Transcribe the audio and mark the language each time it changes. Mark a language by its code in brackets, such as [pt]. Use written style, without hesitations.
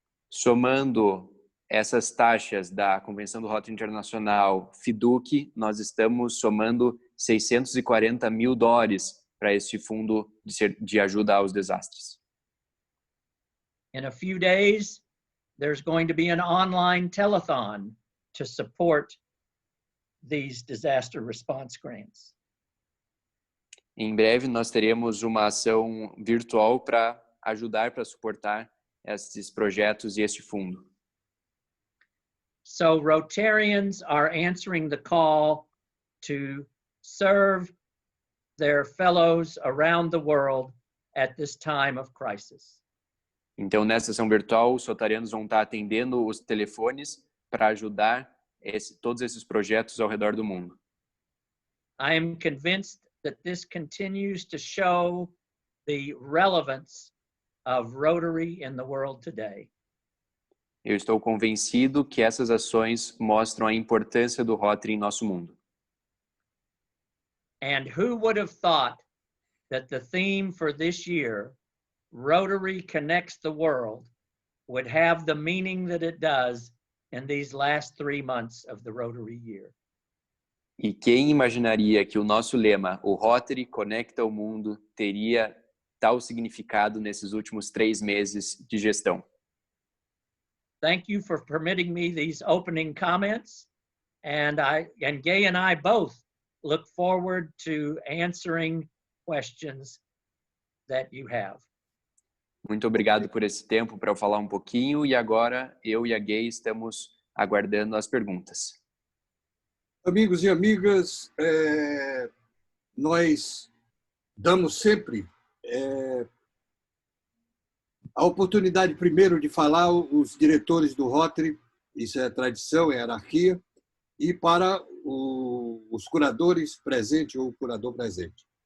[pt] Somando essas taxas da Convenção do Rotário Internacional, FIDUC, nós estamos somando $640 mil para este fundo de ajuda aos desastres. [en] In a few days, there's going to be an online telethon to support these disaster response grants. [pt] Em breve, nós teremos uma ação virtual para ajudar, para suportar esses projetos e este fundo. [en] So Rotarians are answering the call to serve their fellows around the world at this time of crisis. [pt] Então, nessa ação virtual, os rotarianos vão estar atendendo os telefones para ajudar todos esses projetos ao redor do mundo. [en] I am convinced that this continues to show the relevance of Rotary in the world today. [pt] Eu estou convencido que essas ações mostram a importância do Rotary em nosso mundo. [en] And who would have thought that the theme for this year, Rotary Connects the World, would have the meaning that it does in these last 3 months of the Rotary year? [pt] E quem imaginaria que o nosso lema, o Rotary Conecta o Mundo, teria tal significado nesses últimos 3 meses de gestão? [en] Thank you for permitting me these opening comments, and Gay and I both look forward to answering questions that you have. [pt] Muito obrigado por esse tempo para eu falar um pouquinho, e agora eu e a Gay estamos aguardando as perguntas. Amigos e amigas, nós damos sempre a oportunidade primeiro de falar os diretores do Rotary, isso é tradição, é hierarquia, e para os curadores presentes ou o curador presente.